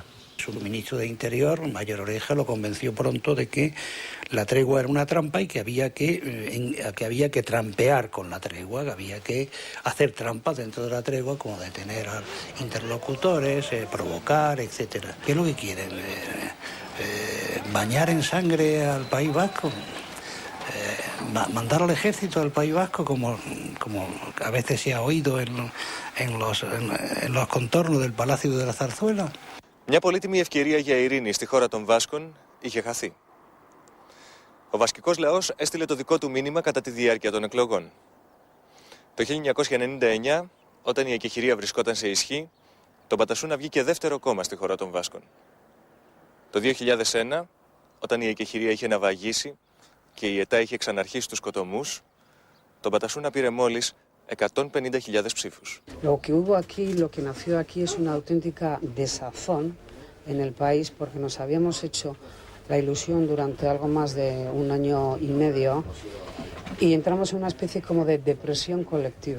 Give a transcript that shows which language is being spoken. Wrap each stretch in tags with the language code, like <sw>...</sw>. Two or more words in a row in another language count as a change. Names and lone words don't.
<es>Su ministro de Interior, Mayor Oreja, lo convenció pronto de que la tregua era una trampa y que había que trampear con la tregua, que había que hacer trampas dentro de la tregua, como detener a interlocutores, provocar, etc. ¿Qué es lo que quieren? ¿Bañar en sangre al País Vasco? ¿Mandar al ejército del País Vasco, como a veces se ha oído en los contornos del Palacio de la Zarzuela?</es> <el>Μια πολύτιμη ευκαιρία για ειρήνη στη χώρα των Βάσκων είχε χαθεί. Ο βασκικός λαός έστειλε το δικό του μήνυμα κατά τη διάρκεια των εκλογών. Το 1999, όταν η εκεχηρία βρισκόταν σε ισχύ, το Μπατασούνα βγήκε δεύτερο κόμμα στη χώρα των Βάσκων. Το 2001, όταν η εκεχηρία είχε ναυαγήσει και η ΕΤΑ είχε ξαναρχίσει τους σκοτωμούς, το Μπατασούνα πήρε μόλις 150.000 ψήφους.</el> <es>Lo que hubo aquí, lo que nació aquí es una auténtica desazón en el país, porque nos habíamos hecho la ilusión durante algo más de un año y medio y entramos en una especie como de depresión colectiva.</es>